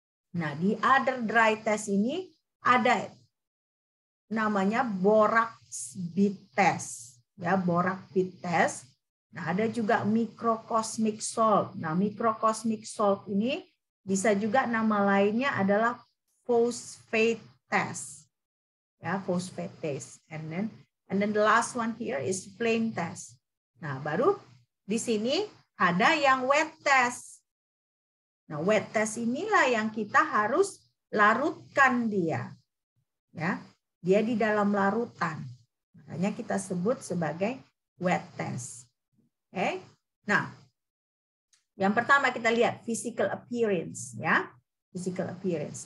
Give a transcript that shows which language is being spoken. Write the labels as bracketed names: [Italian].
[Indonesian] Nah, di other dry test ini ada namanya borax bead test, ya, borax bead test. Nah, ada juga microcosmic salt. Nah, microcosmic salt ini bisa juga nama lainnya adalah phosphate test. Ya, phosphate test. [English] And then the last one here is flame test. [Indonesian] Nah, baru di sini ada yang wet test. Nah, wet test inilah yang kita harus larutkan dia. Ya, dia di dalam larutan. Makanya kita sebut sebagai wet test. Oke. Nah, yang pertama kita lihat physical appearance, ya. Physical appearance.